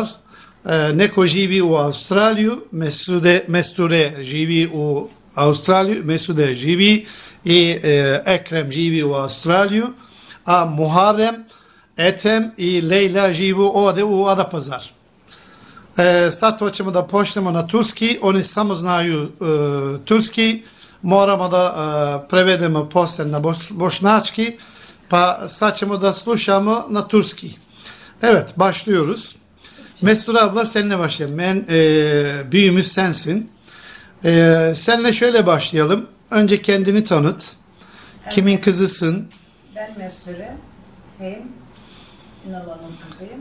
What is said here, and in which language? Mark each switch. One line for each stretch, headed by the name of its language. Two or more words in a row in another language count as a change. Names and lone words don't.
Bosnian: Neko živi u Australiju, Mesture živi u Australiju, Mesude živi i Ekrem živi u Australiju, a Muharrem, Ethem i Leyla živu ovdje u Adapazar. Sad hoćemo da počnemo na turski, oni samo znaju turski, moramo da prevedemo posle na boşnaçki, pa sad ćemo da slušamo na turski.
Turkish: Evet, başlıyoruz. Mesture abla seninle başlayalım. Büyüğümüz sensin. Seninle şöyle başlayalım. Önce kendini tanıt. Kimin kızısın? Ben Mesture. Fehim Ünal'ın kızıyım.